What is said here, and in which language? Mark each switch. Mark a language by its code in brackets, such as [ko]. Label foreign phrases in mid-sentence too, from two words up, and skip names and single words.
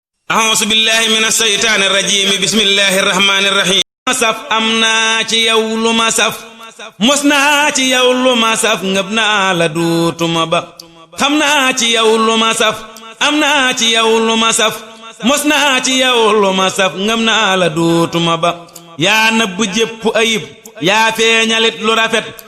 [ar] أعوذ بالله من الشيطان الرجيم. بسم الله الرحمن الرحيم. [wo] Ma saf am naa ci yow lu ma saf. Mos naa ci yow lu ma saf. Ngëb naa la duutuma ba. Xam naa ci yow lu ma saf. Am naa ci yow lu ma saf. Mos naa ci yow lu ma saf. Ngëb naa la duutuma ba. Yaa nëbb jépp ayib. Yaa feeñalit lu rafet.